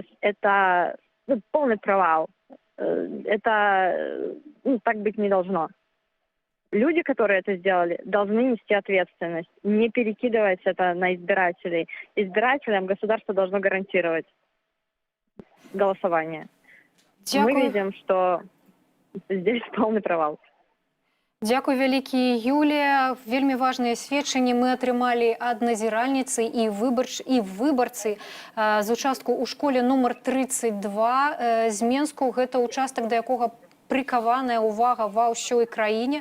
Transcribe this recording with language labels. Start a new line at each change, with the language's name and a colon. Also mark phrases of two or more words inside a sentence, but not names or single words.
Russian: Это полный провал. Это так быть не должно. Люди, которые это сделали, должны нести ответственность, не перекидывать это на избирателей. Избирателям государство должно гарантировать голосование.
Belarusian: Дякую.
Russian: Мы видим, что здесь полный провал.
Belarusian: Дякую вялікі, Юлія. Вельмі важныя сведчанні мы атрымалі ад назіральніцы і выбарцы з участку ў школе нумар 32 з Менску. Гэта участак, да якога прыкаваная ўвага ва ўсёй краіне.